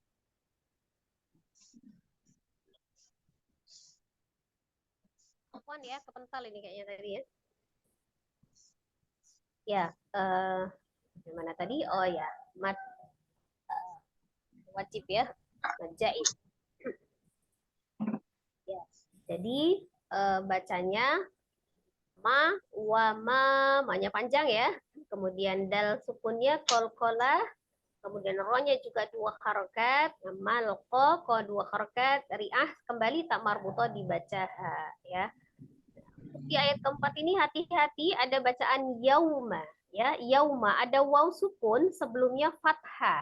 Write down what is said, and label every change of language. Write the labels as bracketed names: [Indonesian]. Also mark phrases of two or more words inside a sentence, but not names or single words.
[Indonesian] Apaan ya, kepental ini kayaknya tadi ya. Ya, gimana tadi? Oh ya, mat wajib ya, jaiz. Ya, jadi bacanya ma, wa, ma-nya panjang ya. Kemudian dal sukunnya kol-kola. Kemudian rohnya juga 2 harokat. Malko, ko 2 harokat. Ri'ah kembali tak marbuto dibaca ya. Di ayat keempat ini hati-hati ada bacaan yauma ya, yauma ada waw sukun sebelumnya fathah.